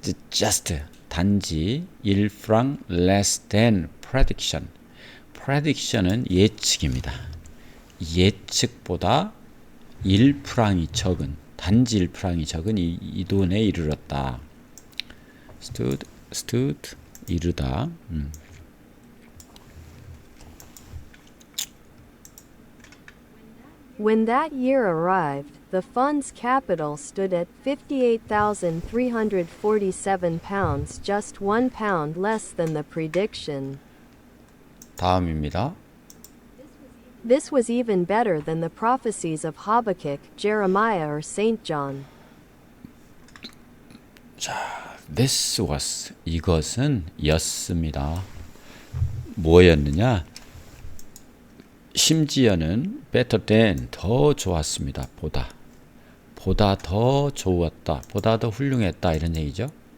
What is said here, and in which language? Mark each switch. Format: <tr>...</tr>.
<en>just 단지 1프랑 less than prediction.</en> <ko>prediction은 예측입니다. 예측보다 1프랑이 적은 단지 1프랑이 적은 이 돈에 이르렀다. stood 이르다.</ko> <en>When that year arrived, the fund's capital stood at £58,347, just £1 less than the prediction. 다음입니다. This was even better than the prophecies of Habakkuk, Jeremiah, or St. John.</en> <ko>This was 이것은 였습니다. 뭐였느냐? 심지어는 better than 더 좋았습니다. 보다 더 좋았다. 보다 더 훌륭했다 이런 얘기죠.</ko>